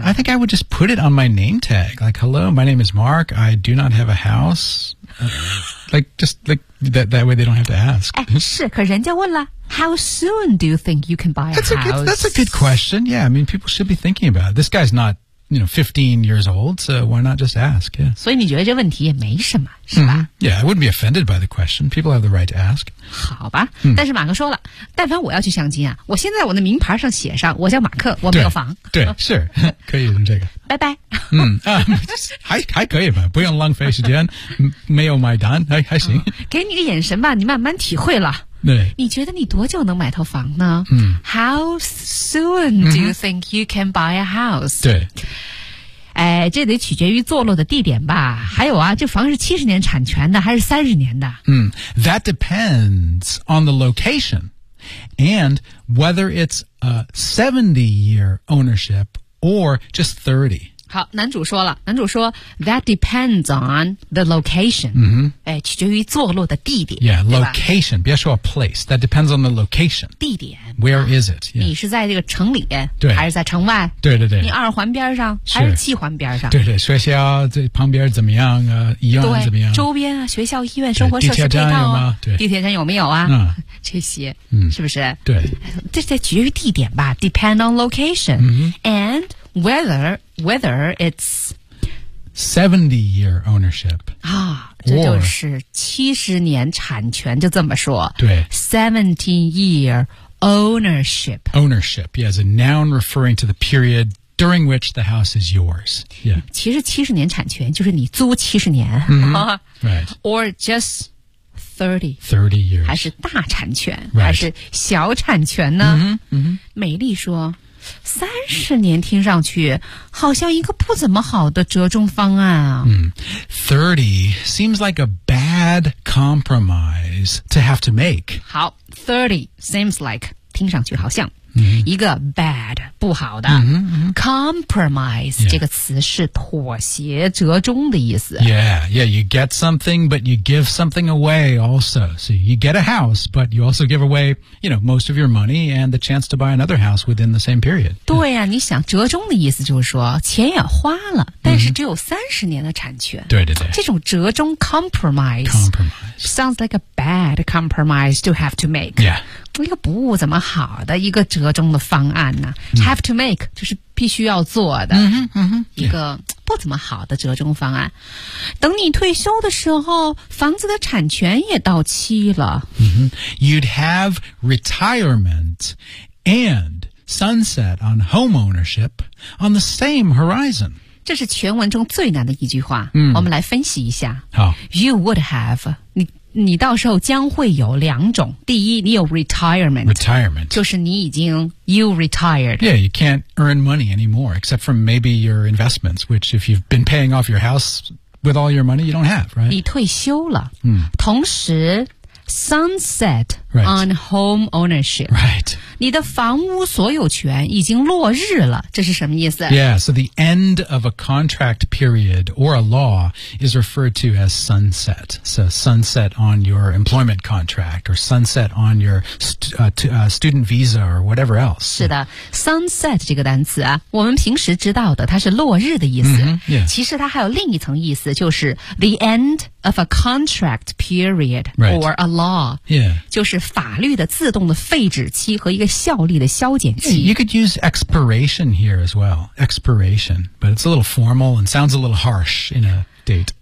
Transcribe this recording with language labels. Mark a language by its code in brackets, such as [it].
[en] 嗯、I think I would just put it on my name tag like hello my name is Mark I do not have a house like just like that way they don't have to ask [zh] 是可人家问了 [en] How soon do you think you can buy a house? That's a good question. Yeah, I mean, people should be thinking about it. This guy's not, you know, 15 years old, so why not just ask? Yeah. [zh] 所以你觉得这问题也没什么，是吧？ Mm-hmm. [en] Yeah, I wouldn't be offended by the question. People have the right to ask. [zh] 好吧、嗯、但是马克说了但凡我要去相亲啊我现在我的名牌上写上我叫马克我没有房。对, 对是可以用这个。拜拜。嗯、还可以吧不用浪费时间没有买单 还行、哦。给你个眼神吧你慢慢体会了。对你觉得你多久能买套房呢、嗯、 [en] How soon do you think you can buy a house? [zh] 对、哎、这得取决于坐落的地点吧还有啊这房是70年产权的还是30年的、 [en] 嗯、That depends on the location and whether it's a 70-year ownership or just 30 [zh] 好男主说了男主说 [en] That depends on the location、 mm-hmm. [zh] 哎、取决于坐落的地点 [en] Yeah, location [zh] 别说 [en] a place That depends on the location [zh] 地点 [en] Where、啊、is it?、 [zh] Yeah. 你是在这个城里对还是在城外对对对你二环边上是还是七环边上对对学校这旁边怎么样、啊、医院怎么样周边啊学校医院生活设施配套、啊、地铁站有吗地铁站有没有啊、嗯、这些、嗯、是不是对这得取决于地点吧 [en] Depend on location、 mm-hmm. AndWhether it's 70-year ownership [zh] 啊，这就是70年产权，就这么说。对 [en] ，70-year ownership. Ownership, yeah, as a noun referring to the period during which the house is yours. Yeah. [zh] 其实70年产权就是你租70年。 [en] Mm-hmm. Right. Or just 30 years. [zh] 还是大产权、 [en] right. [zh] 还是小产权呢？ Mm-hmm. Mm-hmm. 美丽说。 30年听上去好像一个不怎么好的折中方案啊。 [en] 30 seems like a bad compromise to have to make. 好 ,30 seems like, [zh] 听上去好像、 mm-hmm. 一个 bad, 不好的。 Mm-hmm. [en] Compromise、 yeah. [zh] 这个词是妥协折中的意思。 [en] Yeah, yeah, you get something, but you give something away also. So you get a house, but you also give away, you know, most of your money and the chance to buy another house within the same period. [zh] 对啊、嗯、你想折中的意思就是说钱也花了但是只有30年的产权。 Mm-hmm. 对对对。这种折中 [en] compromise sounds like a bad compromise to have to make. Yeah. [zh] 一个不怎么好的一个折中的方案呢、啊 [en] have to make [zh] 就是必须要做的、 mm-hmm, mm-hmm, 一个不怎么好的折中方案、等你退休的时候房子的产权也到期了、 mm-hmm. [en] You'd have retirement and sunset on home ownership on the same horizon [zh] 这是全文中最难的一句话。嗯，我们来分析一下。好， [en] You would have [zh] 你到时候将会有两种。第一，你有 retirement， 就是你已经 [en] you retired。 Yeah， you can't earn money anymore except from maybe your investments， which if you've been paying off your house with all your money， you don't have， right？ [zh] 你退休了。嗯， [en] 同时 sunset on home ownership， right？ [zh] 你的房屋所有权已经落日了，这是什么意思？ [en] Yeah, so the end of a contract period or a law is referred to as sunset. So sunset on your employment contract or sunset on your student visa or whatever else. [zh] 是的 ,sunset 这个单词啊，我们平时知道的它是落日的意思。 [en] Mm-hmm, yeah. [zh] 其实它还有另一层意思，就是 [en] the end of a contract period or a law. Yeah. [zh] 就是法律的自动的废止期和一个效力的消减期。 [en] You could use expiration here as well. Expiration. But it's a little formal and sounds a little harsh in a date.